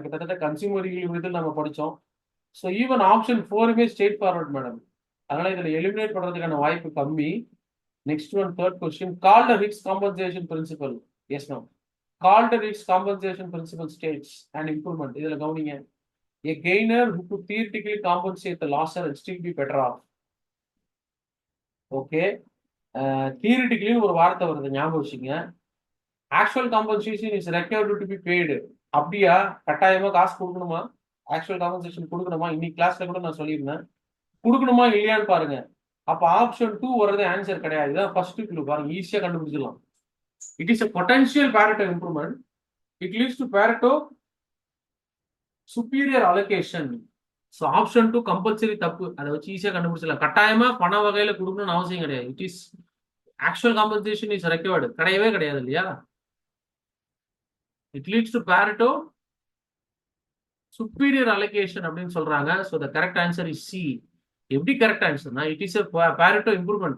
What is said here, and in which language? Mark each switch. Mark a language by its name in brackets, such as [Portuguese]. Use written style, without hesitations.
[Tamil] கிட்டத்தட்ட கன்சியூமர் விதில் நம்ம படிச்சோம். [English] So even option 4மே straight forward madam. [Tamil] அதனால இதுல எலிமினேட் பண்றதுக்கான வாய்ப்பு கம்மி. [English] Next one, third question. Kaldor Hicks compensation principle. Yes ma'am. Kaldor Hicks compensation principle states and improvement. [Tamil] இதுல கவனிங்க. [English] A gainer who could theoretically compensate the losser and still be better off. Okay. [Tamil] Theoretically ஒரு வார்த்தை வருது, ஞாபகம் வச்சுங்க. [English] Actual compensation is required to be paid. [Tamil] அப்படியா? கட்டாயமா காசு கொடுக்கணுமா? ஆக்சுவல் காம்பன்சேஷன் கொடுக்கணுமா? இன்னைக்கு கிளாஸ்ல கூட நான் சொல்லியிருந்தேன். கொடுக்கணுமா இல்லையான்னு பாருங்க. அப்ப ஆப்ஷன் 2 வர்றது ஆன்சர் கிடையாது. இதான் ஃபர்ஸ்ட் க்ளூ. பாருங்க, ஈஸியா கண்டுபிடிச்சிடலாம். [English] It is a potential Pareto improvement. It leads to Pareto superior allocation. [Tamil] So option 2 compulsory தப்பு. அதை வச்சு ஈஸியா கண்டுபிடிச்சிடலாம். கட்டாயமா பண வகையில கொடுக்கணும்னு அவசியம் கிடையாது. [English] It is actual compensation is required. [Tamil] கிடையவே கிடையாது இல்லையா? [English] it leads to Pareto superior allocation [Tamil] அப்படின்னு சொல்றாங்க. [English] So the correct answer is C. [Tamil] எப்படி correct ஆன்சர்னா, [English] It is Pareto improvement.